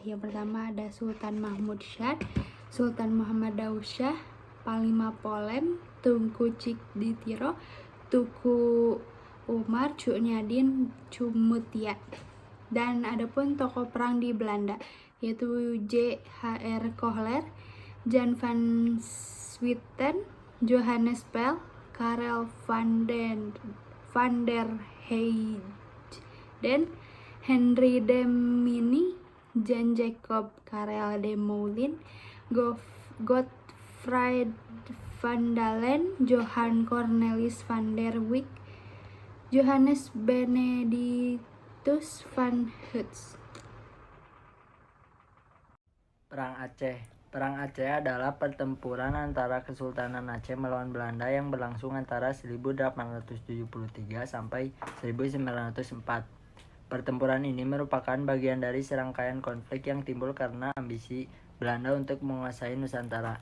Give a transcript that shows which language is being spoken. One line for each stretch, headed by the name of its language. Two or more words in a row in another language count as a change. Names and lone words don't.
Indonesian: Yang pertama ada Sultan Mahmud Syar, Sultan Muhammad Dausyah, Panglima Polem, Tunku Cikditiro, Tuku Umar, Cunyadin, Cumutia. Dan adapun tokoh perang di Belanda yaitu J.H.R. Kohler, Jan van Swieten, Johannes Pel, Karel van der Heyden, Henry de Mini, Jan Jacob Karel de Moulin, Godfried van Dalen, Johan Cornelis van der Wijk, Johannes Benedictus van Huts. Perang Aceh. Perang Aceh adalah pertempuran antara Kesultanan Aceh melawan Belanda yang berlangsung antara 1873 sampai 1904. Pertempuran ini merupakan bagian dari serangkaian konflik yang timbul karena ambisi Belanda untuk menguasai Nusantara.